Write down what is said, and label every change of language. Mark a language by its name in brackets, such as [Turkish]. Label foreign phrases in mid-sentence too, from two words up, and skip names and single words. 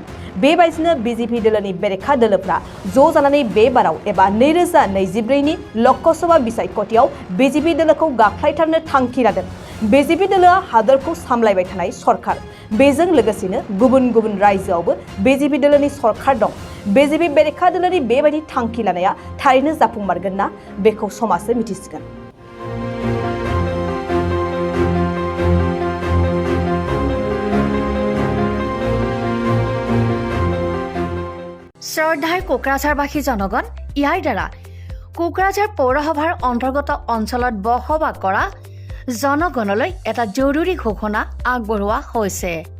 [Bodo] बेबायदिनो बीजेपी दोलोनि बेरेखा दोलोफ्रा ज' जानानै बे बाराव एबा 2024 नि ल'कसभा बिसायख'थियाव बीजेपी दोलोखौ गाख्लायथारनो थांखि लादों। बीजेपी दोलोआ हादरखौ सामलायबाय थानाय सरकार। बेजों लोगोसेनो गुबुन गुबुन रायजोआवबो बीजेपी दोलोनि सरकार दं। बीजेपी बेरेखा दोलोनि बेबायदि थांखि लानाया थारैनो जाफुंमारगोन ना बेखौ समाजो मिथिसिगोन। [Assamese] শ্ৰদ্ধাৰ কোকৰাঝাৰবাসী জনগণ, ইয়াৰ দ্বাৰা কোকৰাঝাৰ পৌৰসভাৰ অন্তৰ্গত অঞ্চলত বসবাস কৰা জনগণলৈ এটা জৰুৰী ঘোষণা আগবঢ়োৱা হৈছে।